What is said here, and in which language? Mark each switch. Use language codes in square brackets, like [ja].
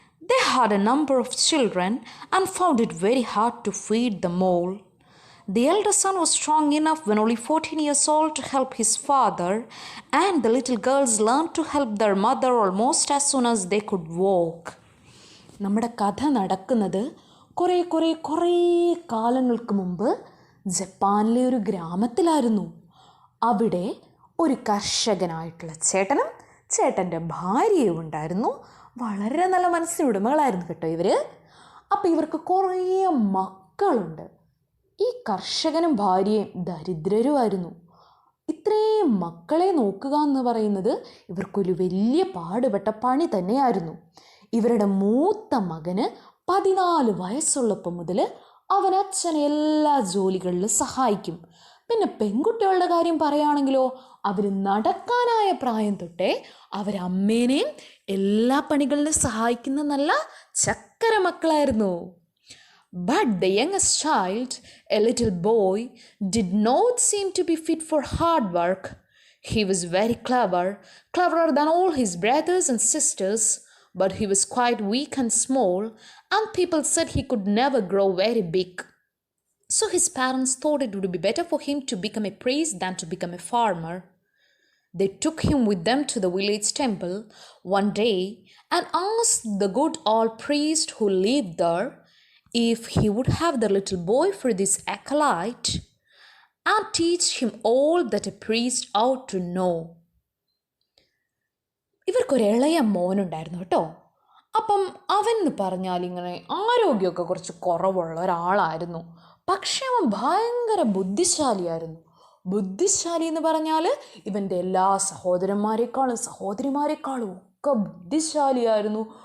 [en] They had a number of children and found it very hard to feed them all. The elder son was strong enough when only 14 years old to help his father, and the little girls learned to help their mother almost as soon as they could walk. [ml] നമ്മുടെ കഥ നടക്കുന്നത് കുറേ കാലങ്ങൾക്ക് മുമ്പ് ജപ്പാനിലെ ഒരു ഗ്രാമത്തിലായിരുന്നു. അവിടെ ഒരു കർഷകനായിട്ടുള്ള ചേട്ടനും ചേട്ടൻ്റെ ഭാര്യയും ഉണ്ടായിരുന്നു. വളരെ നല്ല മനസ്സിനുടമകളായിരുന്നു കേട്ടോ ഇവർ. അപ്പോൾ ഇവർക്ക് കുറേ മക്കളുണ്ട്. ഈ കർഷകനും ഭാര്യയും ദരിദ്രരുമായിരുന്നു. ഇത്രയും മക്കളെ നോക്കുക എന്ന് പറയുന്നത് ഇവർക്കൊരു വലിയ പാടുപെട്ട പണി തന്നെയായിരുന്നു. ഇവരുടെ മൂത്ത മകന് 14 വയസ്സുള്ളപ്പോൾ മുതൽ അവൻ അച്ഛനെ എല്ലാ ജോലികളിലും സഹായിക്കും. പിന്നെ പെൺകുട്ടികളുടെ കാര്യം പറയുകയാണെങ്കിലോ, അവർ നടക്കാനായ പ്രായം തൊട്ടേ അവരമ്മേനെയും എല്ലാ പണികളിലും സഹായിക്കുന്ന നല്ല ചക്കര മക്കളായിരുന്നു. [en] But the youngest child, a little boy, did not seem to be fit for hard work. He was very cleverer than all his brothers and sisters, but he was quite weak and small, and people said he could never grow very big. So his parents thought it would be better for him to become a priest than to become a farmer. They took him with them to the village temple one day and asked the good old priest who lived there if he would have the little boy for this acolyte and teach him all that a priest ought to know. [ml] ഇവർക്കൊരു ഇളയ മോനുണ്ടായിരുന്നു കേട്ടോ. അപ്പം അവൻ എന്ന് പറഞ്ഞാൽ ഇങ്ങനെ ആരോഗ്യമൊക്കെ കുറച്ച് കുറവുള്ള ഒരാളായിരുന്നു. പക്ഷെ അവൻ ഭയങ്കര ബുദ്ധിശാലിയായിരുന്നു. ബുദ്ധിശാലി എന്ന് പറഞ്ഞാൽ ഇവൻ്റെ എല്ലാ സഹോദരിമാരെക്കാളും ഒക്കെ ബുദ്ധിശാലിയായിരുന്നു.